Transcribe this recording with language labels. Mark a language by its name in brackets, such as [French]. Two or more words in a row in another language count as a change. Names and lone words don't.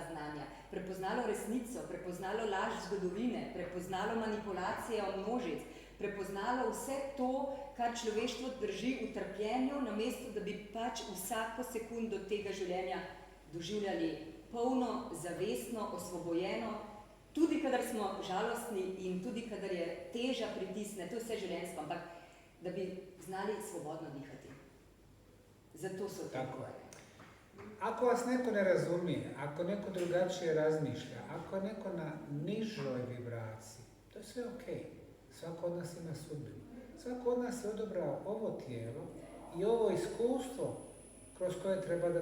[Slovenian] znanja, prepoznalo resnico, prepoznalo laž zgodovine, prepoznalo manipulacije o množic, prepoznalo vse to, kar človeštvo drži v trpljenju, namesto da bi pač vsako sekundo tega življenja doživljali polno, zavestno, osvobojeno, tudi kadar smo žalostni in tudi kadar je teža pritisne, to je vse življenjsko, ampak da bi znali svobodno dihati. Zato so to govorili. [Bosnian] Ako vas neko ne razumije, ako neko drugačije razmišlja, ako je neko na nižoj vibraciji, to je sve okej. Svako od nas ima sudbinu. Svako od nas je odabrao ovo tijelo i ovo iskustvo kroz koje treba da prođe.